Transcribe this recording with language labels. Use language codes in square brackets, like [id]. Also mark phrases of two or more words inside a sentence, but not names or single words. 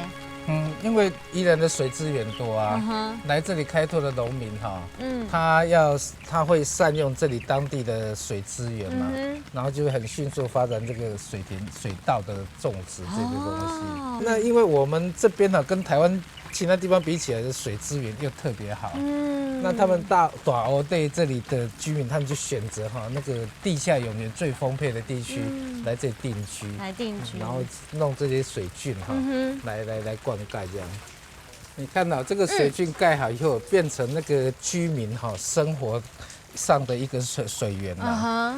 [zh] 因為宜蘭的水資源多啊，來這裡開拓的農民哈，他會善用這裡當地的水資源嘛，然後就會很迅速發展這個水稻的種植這個東西。那因為我們這邊呢，跟台灣其他地方比起来的水资源又特别好。那他们大欧对这里的居民，他们就选择那个地下永源最丰沛的地区来这里定居，然后弄这些水圳来灌溉这样。你看到这个水圳盖好以后，变成那个居民生活上的一个水源啊。